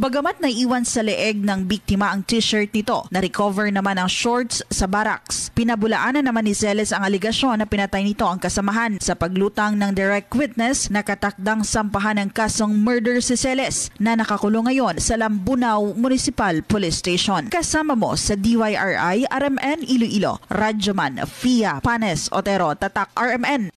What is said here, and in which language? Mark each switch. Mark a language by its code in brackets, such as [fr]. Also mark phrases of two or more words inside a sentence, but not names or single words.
[tl] Bagamat naiwan sa leeg ng biktima ang t-shirt nito, na-recover naman ang shorts sa barracks. Pinabulaanan naman ni Celes ang aligasyon na pinatay nito ang kasamahan. Sa paglutang ng direct witness, nakatakdang sampahan ng kasong murder si Celes na nakakulong ngayon sa Lambunaw Municipal Police Station. Kasama mo sa DYRI RMN Iloilo, Radyoman Fia Panes Otero, Tatak RMN.